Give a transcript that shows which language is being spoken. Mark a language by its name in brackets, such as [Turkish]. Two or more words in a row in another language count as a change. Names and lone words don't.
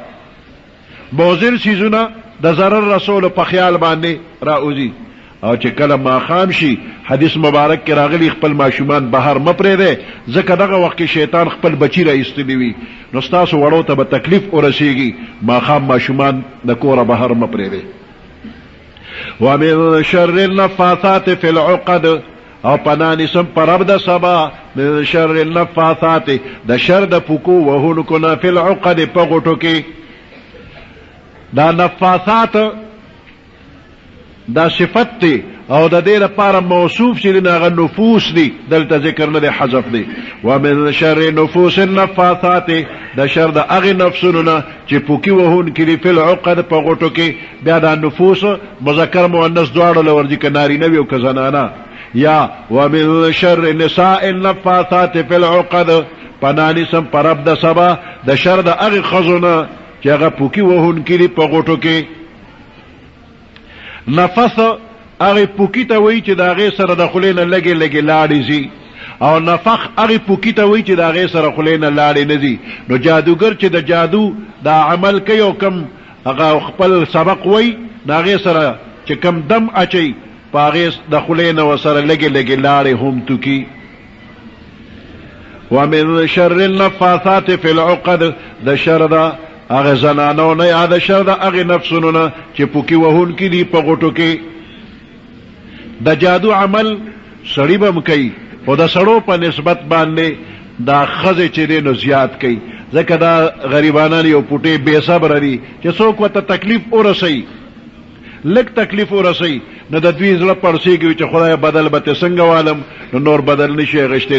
[Pashto] موزر سیزونه د ضرر رسولو په خیال باندې راوځي. او چې کله ماښام شي، حدیث مبارک کې راغلی خپل ماشومان بهر مه پرېږدئ، ځکه دغه وخت کې شیطان خپل بچي را ایستلی وي، نو ستاسو وړو ته به تکلیف ورسېږي. ماښام ماشومان د کوره بهر مه پرېږدئ. [Arabic] ومن شر النفاثات فی العقد، [Pashto] او پناه نیسم په رب د سبا [Arabic] من شر النفاثات، [Pashto] د شر د پوکو وهونکو نه [Arabic] فی العقد، [Pashto] په غوټو کې. دا نفاثات دا صفت دی او د دې لپاره موصوف چې هغه نفوس دي، دلته ذکر نه دی، حذف دی. [Arabic] ومن شر نفوس النفاثات، [Pashto] د شر د هغې نفسونو نه چې پوکي وهونکي دي [Arabic] فی العقد، [Pashto] په غوټو کې. بیا دا نفوس مذکر مؤنث دواړو له ورځي، که نارینه وي او که زنانه. [Arabic] یا ومن شر نساء النفاثات فی العقد، [Pashto] پناه نیسم په رب د سبا د شر د هغې ښځو نه چې هغه پوکي وهونکي دي په غوټو کې. نفس هغه پوکی ته وایي چې د هغې سره د خولې نه لږې لږې لاړې ځي، او نفخ هغه پوکی ته وایي چې د هغې سره خولې نه لاړې نه ځي. نو جادوګر چې د جادو دا عمل کوي او کم هغه خپل سبق وایي، د هغې سره چې کم دم اچوي، په هغې د خولې نه ورسره لږې لږې لاړې هم توکي. [Arabic] ومن شر النفاثات فی العقد، [Pashto] د شر د هغه زنانو نه یا د شر د هغې نفسونو نه چې پوکي وهونکي دي په غوټو کې. د جادو عمل سړي به م کوي، خو د سړو په نسبت باندې دا ښځې چې دی نو زیات کوي، ځکه دا غریبانان یو پوټې بې صبره دي چې څوک ورته تکلیف ورسوي، لږ تکلیف ورسوي، نو د دوی زړه پړسېږي چې خدای بدل به ته څنګه والم، نو نور بدل نه شي اخیستی.